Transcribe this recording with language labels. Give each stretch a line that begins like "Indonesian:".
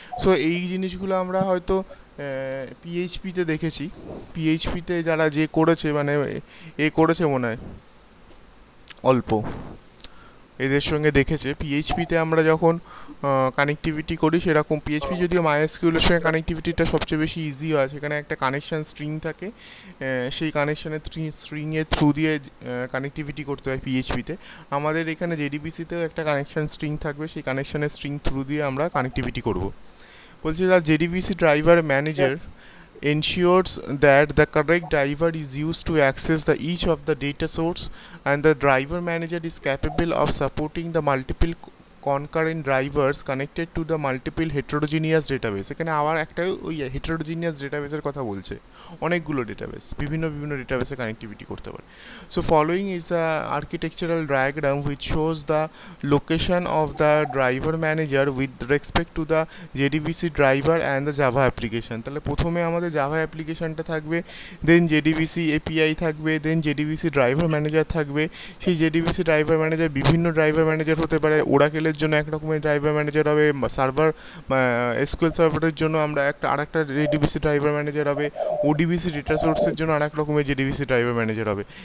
Bangla: So এই জিনিসগুলো আমরা হয়তো পিএইচপিতে দেখেছি, পিএইচপিতে যারা যে করেছে মানে করেছে মনে হয় অল্প এদের সঙ্গে দেখেছে, পিএইচপিতে আমরা যখন কানেক্টিভিটি করি সেরকম পিএইচপি যদিও মাইএসকিউএলের সঙ্গে কানেক্টিভিটিটা সবচেয়ে বেশি ইজি হয়, সেখানে একটা কানেকশান স্ট্রিং থাকে, সেই কানেকশানের স্ট্রিংয়ের থ্রু দিয়ে কানেক্টিভিটি করতে হয় পিএইচপিতে। আমাদের এখানে জেডিবিসিতেও একটা কানেকশান স্ট্রিং থাকবে, সেই কানেকশানের স্ট্রিং থ্রু দিয়ে আমরা কানেক্টিভিটি করব।
English: বলছে the JDBC driver manager ensures that the correct driver is used to access the each of the data source, and the driver manager is capable of supporting the multiple concurrent drivers connected to the multiple heterogeneous database।
Bangla: এখানে আবার একটা ওই heterogeneous ডেটাবেসের কথা বলছে, অনেকগুলো database, বিভিন্ন বিভিন্ন ডেটাবেসে connectivity করতে পারে।
English: So following is the architectural diagram which shows the location of the driver manager with respect to the JDBC driver and the Java application।
Bangla: তাহলে প্রথমে আমাদের জাভা অ্যাপ্লিকেশনটা থাকবে, দেন JDBC API থাকবে, দেন JDBC ড্রাইভার ম্যানেজার থাকবে। সেই JDBC ড্রাইভার ম্যানেজার বিভিন্ন driver manager হতে পারে। ওরাকেলের জন্য এক রকমের ড্রাইভার ম্যানেজার হবে, সার্ভার এসকিউএল সার্ভারের জন্য আমরা আরেকটা JDBC ড্রাইভার ম্যানেজার হবে, ODBC ডেটা সোর্সের জন্য আরেক রকমের JDBC ড্রাইভার ম্যানেজার হবে।